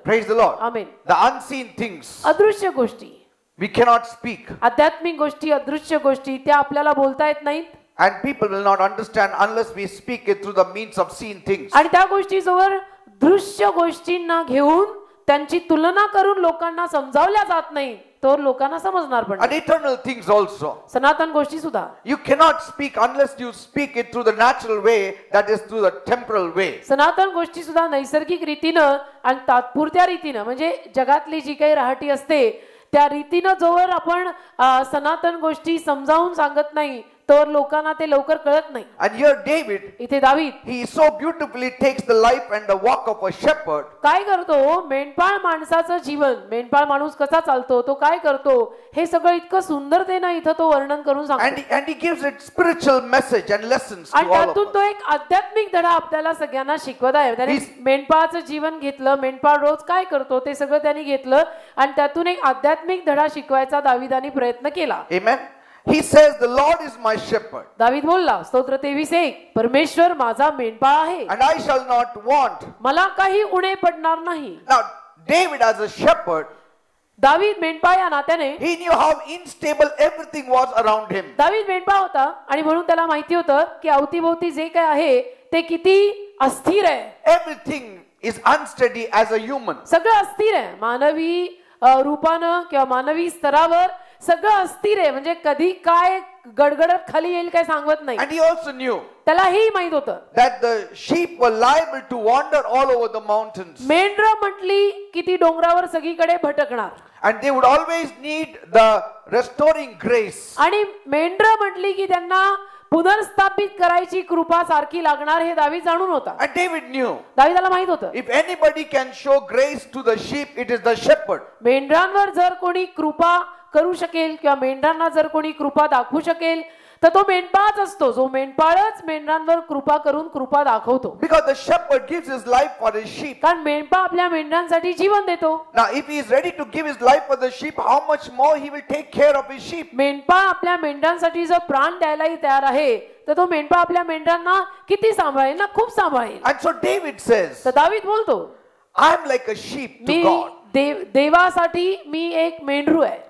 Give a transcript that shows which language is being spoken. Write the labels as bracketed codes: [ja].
[en] Praise the Lord. [mr] Amen. [en] The unseen things. [mr] अदृश्य गोष्टी. [en] We cannot speak. [mr] आध्यात्मिक गोष्टी, अदृश्य गोष्टी त्या आपल्याला बोलता येत नाहीत. [en] And people will not understand unless we speak it through the means of seeing things. [mr] आणि त्या गोष्टीजवळ दृश्य गोष्टींना घेऊन त्यांची तुलना करून लोकांना समजावल्या जात नाही, तर लोकांना समजणार पण [en] And eternal things also. [mr] सनातन गोष्टी सुद्धा. [en] You cannot speak unless you speak it through the natural way, that is through the temporal way. [mr] सनातन गोष्टी सुद्धा नैसर्गिक रीतीनं आणि तात्पुरत्या रीतीनं, म्हणजे जगातली जी काही राहटी असते त्या रीतीनं जोवर आपण सनातन गोष्टी समजावून सांगत नाही तर लोकांना ते लवकर कळत नाही. [en] And here David, [mr] इथे दावीद [en] he so beautifully takes the life and the walk of a shepherd. [mr] काय करतो, मेंढपाळ माणसाचं जीवन, मेंढपाळ माणूस कसा चालतो, तो काय करतो, हे सगळं इतकं सुंदरतेनं इथं तो वर्णन करून सांगतो. [en] And he gives it spiritual message and lessons to [mr] आणि [en] all of [mr] त्यातून [en] us. [mr] तो एक आध्यात्मिक धडा आपल्याला सगळ्यांना शिकवत आहे. त्याने मेंढपाळाचं जीवन घेतलं, मेंढपाळ रोज काय करतो ते सगळं त्यांनी घेतलं आणि त्यातून एक आध्यात्मिक धडा शिकवायचा दाविदाने प्रयत्न केला. [en] Amen. He says, the Lord is my shepherd. [mr] दावीद बोलला, स्तोत्र 23:1, परमेश्वर माझा मेंढपाळ आहे [en] And I shall not want. [mr] मला काही उणे पडणार नाही. [en] Now, David as a shepherd, [mr] दावीद मेंढपाळ या नात्याने, [en] he knew how unstable everything was around him. [mr] दावीद मेंढपाळ होता आणि म्हणून त्याला माहिती होतं की अवतीभोवती जे काय आहे ते किती अस्थिर आहे. [en] Everything is unsteady as a human. [mr] सगळं अस्थिर आहे, मानवी रूपानं किंवा मानवी स्तरावर सगळं अस्थिर आहे, म्हणजे कधी काय गडगडत खाली येईल काय सांगत नाही. [en] And he also knew [mr] त्यालाही माहित होतं [en] that the sheep were liable to wander all over the mountains. [mr] मेंढरं म्हटली की ती डोंगरावर सगळीकडे भटकणार [en] And they would always need the restoring grace. [mr] आणि मेंढरं म्हटली की त्यांना पुनर्स्थापित करायची कृपा सारखी लागणार, हे दावीद जाणून होता. [en] And David knew [mr] दावीदाला माहित होतं [en] if anybody can show grace to the sheep, it is the shepherd. [mr] मेंढरांवर जर कोणी कृपा करू शकेल किंवा मेंढरांना जर कोणी कृपा दाखवू शकेल तर तो मेंढपाळच असतो, जो मेंढपाळच मेंढरांवर कृपा करून कृपा दाखवतो. [en] Because the shepherd gives his life for his sheep. [mr] कारण मेंढपाळ आपल्या मेंढरांसाठी जीवन देतो. [en] Now if he is ready to give his life for the sheep, how much more he will take care of his sheep. [mr] मेंढपाळ आपल्या मेंढरांसाठी जर प्राण द्यायलाही तयार आहे तर तो मेंढपाळ आपल्या मेंढरांना किती सांभाळेल ना, खूप सांभाळेल. [en] And so David says, [mr] तर दावीद बोलतो, [en] I am like a sheep to [mr] मी [en] God. [mr] देवासाठी मी एक मेंढरू आहे.